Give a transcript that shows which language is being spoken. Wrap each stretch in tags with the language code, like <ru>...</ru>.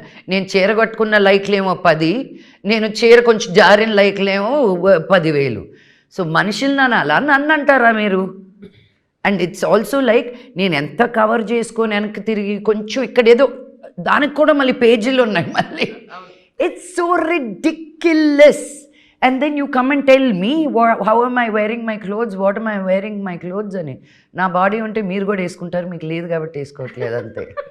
<te>నేను చీర కట్టుకున్న లైక్లేమో 10, నేను చీర కొంచెం జారిన లైక్లేమో 10,000. సో మనుషులు నన్ను అంటారా మీరు?</te> <en>and it's also like</en> <te>నేను ఎంత కవర్ చేసుకొని వెనక్కి తిరిగి కొంచెం ఇక్కడ ఏదో దానికి కూడా మళ్ళీ పేజీలు ఉన్నాయి మళ్ళీ.</te> <en>It's so ridiculous. And then you come and tell me how am I wearing my clothes, what am I wearing my clothes అని.</en> <te>నా బాడీ ఉంటే మీరు కూడా వేసుకుంటారు, మీకు లేదు కాబట్టి వేసుకోవట్లేదు అంతే.</te>